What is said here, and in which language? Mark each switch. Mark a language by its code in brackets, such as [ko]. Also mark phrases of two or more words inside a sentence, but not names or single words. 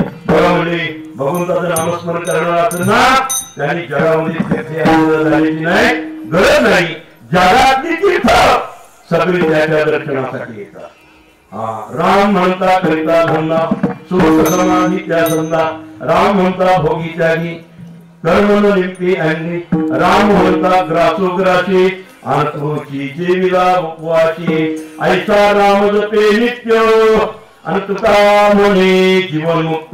[mr] बरोबर भगवंताचं नामस्मरण करणार ना त्यांनी जगामध्ये तीर्थ झालेली नाही, गरज नाही. जगातली तीर्थ सगळी त्याच्या दर्शनासाठी येतात. राम म्हणता करिता धंदा सुख समाधी त्या धंदा. राम म्हणता भोगी त्यागी कर्म लिंपी अंगी. राम म्हणता ग्रासो ग्रासी आणि जेविला उपवासी. ऐसा राम जपे नित्य आणि तुका म्हणे जीवन मुक्त.